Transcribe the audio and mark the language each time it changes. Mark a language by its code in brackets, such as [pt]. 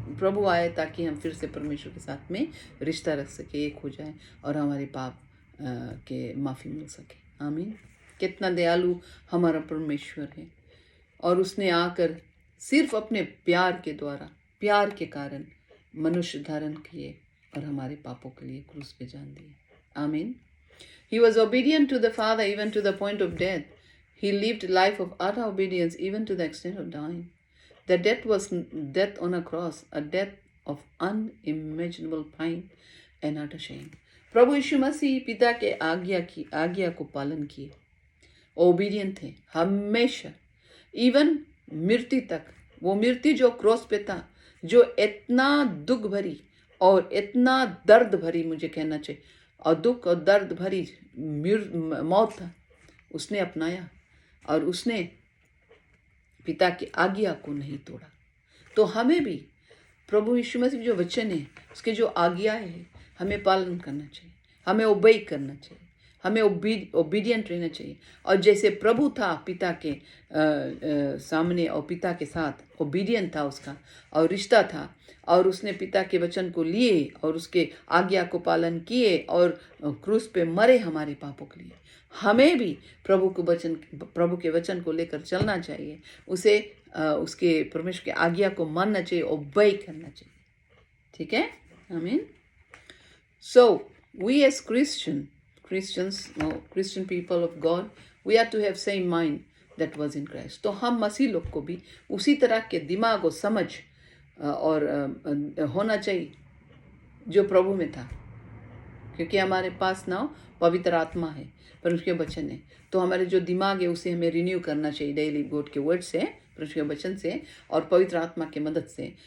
[hi] प्रभु आए ताकि हम फिर से परमेश्वर के साथ में रिश्ता रख सके, एक हो जाए और हमारे पाप के माफ़ी मिल सके। आमीन। कितना दयालु हमारा परमेश्वर है, और उसने आकर सिर्फ अपने प्यार के द्वारा, प्यार के कारण मनुष्य धारण किए और हमारे पापों के लिए क्रूस पे जान दिए। आमीन। [en] He was obedient to the Father even to the point of death. He lived a life of utter obedience even to the extent of dying. The death was death on a cross, a death of unimaginable pain and utter shame. [hi] प्रभु यीशु मसीह पिता के आज्ञा को पालन किए, obedient थे हमेशा, even मृत्यु तक। वो मृत्यु जो क्रॉस पे था, जो इतना दुख भरी और इतना दर्द भरी, मुझे कहना चाहिए, और दुख और दर्द भरी मौत था, उसने अपनाया और उसने पिता की आज्ञा को नहीं तोड़ा। तो हमें भी प्रभु यीशु मसीह जो वचन है, उसके जो आज्ञा है, हमें पालन करना चाहिए, हमें ओबे करना चाहिए, हमें ओबीडियंट रहना चाहिए। और जैसे प्रभु था पिता के सामने और पिता के साथ ओबीडियंट था उसका, और रिश्ता था, और उसने पिता के वचन को लिए और उसके आज्ञा को पालन किए और क्रूस पे मरे हमारे पापों के लिए। हमें भी प्रभु के वचन को लेकर चलना चाहिए, उसे उसके परमेश्वर की आज्ञा को मानना चाहिए, ओबे करना चाहिए। ठीक है, आमीन। So we as [en] Christian people of God, we are to have same mind that was in Christ. [hi] तो हम मसीह लोग को भी उसी तरह के दिमाग और समझ और होना चाहिए जो प्रभु में था, क्योंकि हमारे पास ना पवित्र आत्मा है, पर उसके वचन है। तो हमारे जो दिमाग है उसे हमें रिन्यू करना चाहिए डेली, गॉड के वर्ड से, परमेश्वर के वचन से और पवित्र आत्मा की मदद से।